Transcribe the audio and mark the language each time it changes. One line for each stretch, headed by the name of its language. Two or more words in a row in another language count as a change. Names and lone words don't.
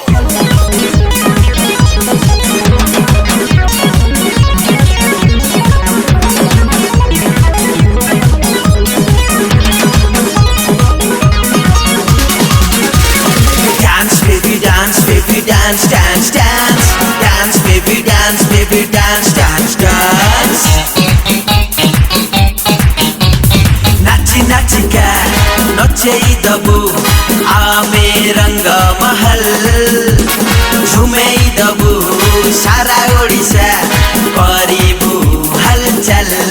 English: Dance baby dance, baby dance, dance, dance. Dance baby dance, baby dance, dance, dance.
Odia: ନାଚି ନାଚି କା ନଚେଇ ଦବୁ ଆମେ ରଙ୍ଗ ମହଲ ଝୁମେଇ ଦବୁ ସାରା ଓଡ଼ିଶା କରିବୁ ହଲଚଲ